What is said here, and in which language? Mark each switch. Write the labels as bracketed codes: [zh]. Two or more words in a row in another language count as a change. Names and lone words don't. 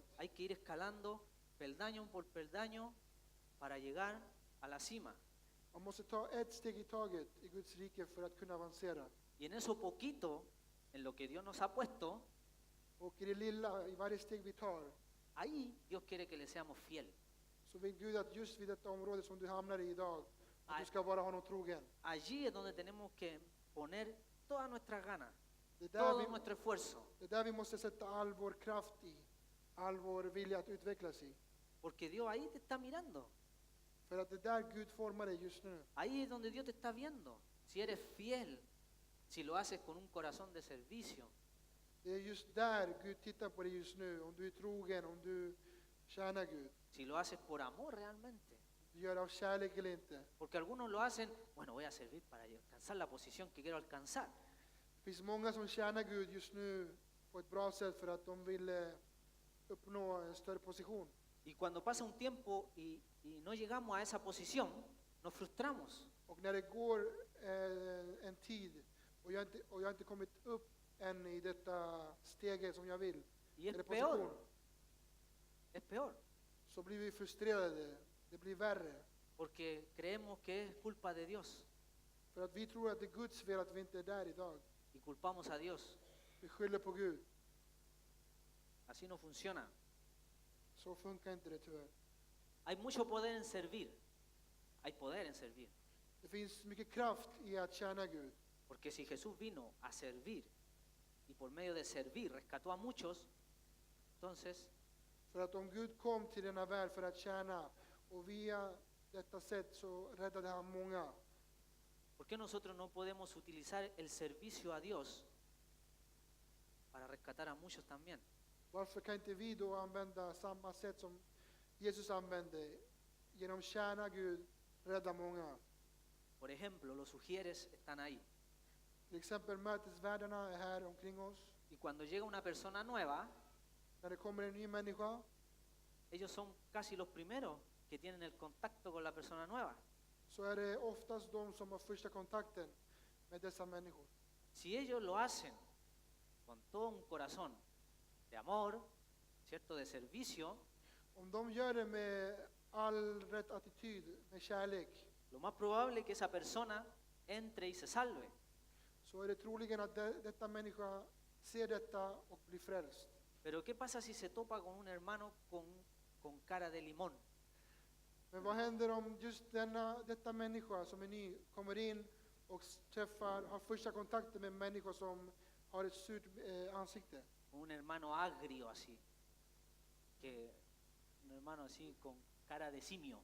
[es] Hay que ir escalando peldaño por peldaño para llegar a la cima. [sv] Man måste ta ett steg i taget i Guds rike för att kunna avancera. [es] Y en eso poquito, en lo que Dios nos ha puesto, [sv] Och i det lilla, i varje steg vi tar, [es] ahí Dios quiere que le seamos fiel. [sv] så vill Gud att just vid detta område som du hamnar i idag, att Aj. du ska vara honom trogen. [es] Allí es donde tenemos que poner todas nuestras ganas, [sv] Det är där [es] todo nuestro esfuerzo, [sv] det är där vi måste sätta all vår kraft i, all vår vilja att utvecklas i. [es] porque Dios ahí te está mirando. [sv] För att det är där Gud formar dig just nu. [es] Ahí es donde Dios te está viendo. Si eres fiel, si lo haces con un corazón de servicio, [sv] Det är just där Gud tittar på dig just nu. Om du är trogen, om du tjänar Gud. [es] si lo haces por amor realmente. [sv] Du gör det av kärlek eller inte. [es] Porque algunos lo hacen, bueno, voy a servir para alcanzar la posición que quiero alcanzar. [sv] Det finns många som tjänar Gud just nu på ett bra sätt för att de vill uppnå en större position. [es] Y cuando pasa un tiempo y no llegamos a esa posición, nos frustramos. [sv] Och när det går en tid och jag inte kommit upp än i detta steg som jag vill, [es] Y es [sv] eller [es] peor. [sv] position, [es] Es peor. [sv] så blir vi frustrerade. Det blir värre. [es] Porque creemos que es culpa de Dios. [sv] För att vi tror att det är Guds fel att vi inte är där idag. [es] Y culpamos a Dios. [sv] Vi skyller på Gud. [es] Así no funciona. [sv] Så funkar inte det tyvärr. [es] Hay mucho poder en servir. Hay poder en servir. [sv] Det finns mycket kraft i att tjäna Gud. [es] Porque si Jesús vino a servir y por medio de servir rescató a muchos, entonces [sv] För att om Gud kom till denna värld för att tjäna och via detta sätt så räddade han många. [es] ¿por qué nosotros no podemos utilizar el servicio a Dios para rescatar a muchos también? [sv] Varför kan inte vi då använda samma sätt som Jesus använde? Genom tjäna Gud, rädda många. [es] Por ejemplo, los sugieres están ahí. [sv] Till exempel mötesvärdarna är här omkring oss. [es] Y cuando llega una persona nueva, [sv] När det kommer en ny människa [es] ellos son casi los primeros que tienen el contacto con la persona nueva. [sv] så är det oftast de som har första kontakten med dessa människor. [es] Si ellos lo hacen con todo un corazón de amor, ¿cierto? De servicio, [sv] Om de gör det med all rätt attityd, med kärlek, [es] lo más probable es que esa persona entre y se salve. [sv] så är det troligen att detta människa ser detta och blir frälst. [es] Pero ¿qué pasa si se topa con un hermano con cara de limón? [sv] Men vad händer om just detta människa som är ny kommer in och har första kontakten med människor som har ett surt ansikte? [es] Un hermano agrio así, un hermano así con cara de simio.